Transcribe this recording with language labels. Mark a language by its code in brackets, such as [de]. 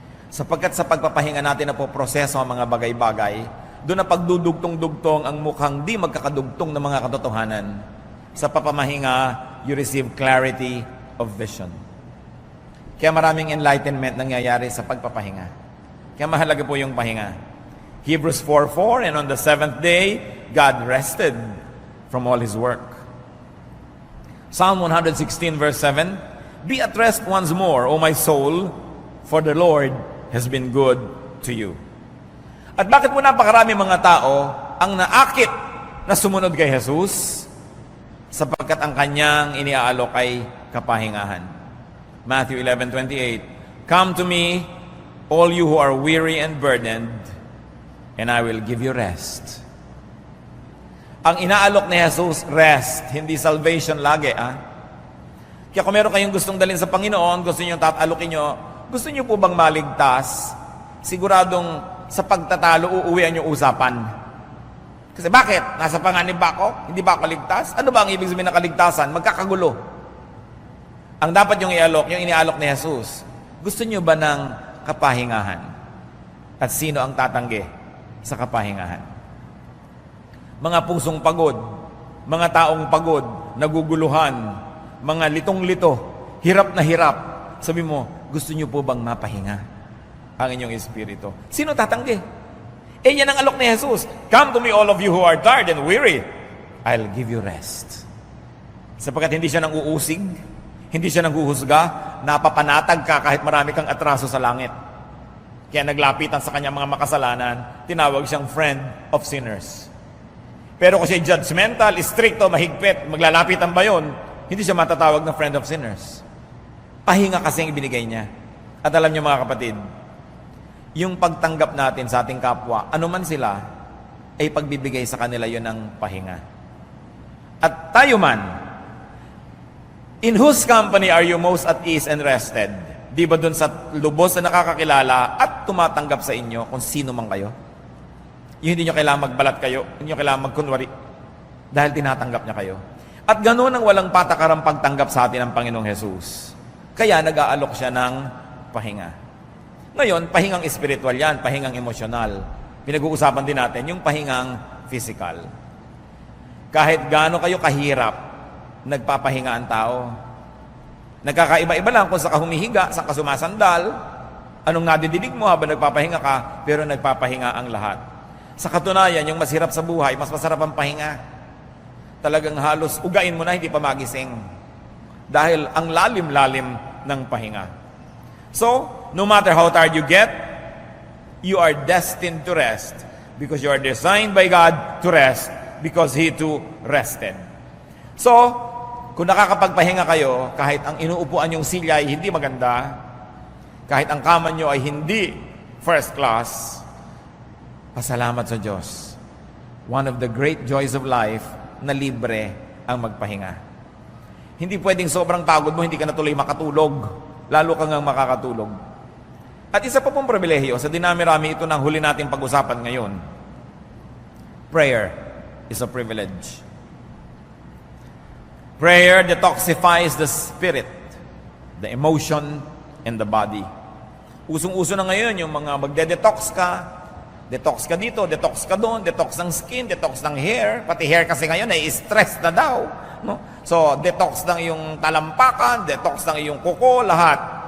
[tl] Sapagkat sa pagpapahinga natin na po proseso ang mga bagay-bagay, doon na pagdudugtong-dugtong ang mukhang di magkakadugtong ng mga katotohanan. Sa papamahinga, [en] you receive clarity of vision. [tl] Kaya maraming enlightenment nangyayari sa pagpapahinga. Kaya mahalaga po yung pahinga. [en] Hebrews 4:4, and on the seventh day, God rested from all His work. Psalm 116 verse 7, be at rest once more, O my soul, for the Lord has been good to you. [tl] At bakit mo napakarami mga tao ang naakit na sumunod kay Jesus? Sapagkat ang kanyang iniaalok ay kapahingahan. [en] Matthew 11:28, come to me, all you who are weary and burdened, and I will give you rest. [tl] Ang inaalok ni Jesus, rest, hindi salvation lagi. Kaya kung meron kayong gustong dalhin sa Panginoon, gusto niyo tatalukin nyo, gusto niyo po bang maligtas? Siguradong sa pagtatalo, uuwian yung usapan. Kasi bakit? Nasa panganib ba ako? Hindi ba ako ligtas? Ano ba ang ibig sabihin ng kaligtasan? Magkakagulo. Ang dapat yung ialok, yung inialok ni Jesus, gusto niyo ba ng kapahingahan? At sino ang tatanggi sa kapahingahan? Mga pusong pagod, mga taong pagod, naguguluhan, mga litong-lito, hirap na hirap. Sabi mo, gusto niyo po bang mapahinga ang inyong espiritu? Sino tatanggi? Yan ang alok ni Jesus. [en] Come to me all of you who are tired and weary. I'll give you rest. [tl] Sapagkat hindi siya nang uusig, hindi siya nang huhusga, napapanatag ka kahit marami kang atraso sa langit. Kaya naglapitan sa kanyang mga makasalanan, tinawag siyang [en] friend of sinners. [tl] Pero kung siya judgmental, stricto, mahigpit, maglalapitan ba yun, hindi siya matatawag na [en] friend of sinners. [tl] Pahinga kasi ang ibinigay niya. At alam niyo mga kapatid, yung pagtanggap natin sa ating kapwa, anuman sila, ay pagbibigay sa kanila yun ng pahinga. At tayo man, [en] in whose company are you most at ease and rested? [tl] Di ba dun sa lubos na nakakakilala at tumatanggap sa inyo kung sino man kayo? Yung hindi nyo kailangan magbalat kayo, hindi nyo kailangan magkunwari, dahil tinatanggap niya kayo. At ganoon ang walang patakarang pagtanggap sa atin ng Panginoong Jesus. Kaya nag-aalok siya ng pahinga. Ngayon, pahingang espiritual yan, pahingang emosyonal. Pinag-uusapan din natin yung pahingang physical. Kahit gaano kayo kahirap, nagpapahinga ang tao. Nagkakaiba-iba lang kung saan ka humihiga, saan ka sumasandal, anong nadidinig mo habang nagpapahinga ka, pero nagpapahinga ang lahat. Sa katunayan, yung masirap sa buhay, mas masarap ang pahinga. Talagang halos ugain mo na, hindi pa magising. Dahil ang lalim-lalim ng pahinga. [en] So, no matter how tired you get, you are destined to rest because you are designed by God to rest because he too rested. [tl] So, kung nakakapagpahinga kayo, kahit ang inuupuan yung silya ay hindi maganda, kahit ang kama nyo ay hindi first class, pasalamat sa Diyos. [en] One of the great joys of life [tl] na libre ang magpahinga. Hindi pwedeng sobrang pagod mo, hindi ka na tuloy makatulog. Lalo ka ngang makakatulog. At isa pa pong pribilehiyo, sa dinami-rami ito ng huli nating pag-usapan ngayon. [en] Prayer is a privilege. Prayer detoxifies the spirit, the emotion, and the body. [tl] Usong-uso na ngayon yung mga magde-detox ka dito, detox ka doon, detox ng skin, detox ng hair, pati hair kasi ngayon ay stress na daw. No? So, detox ng iyong talampakan, detox ng iyong kuko, lahat.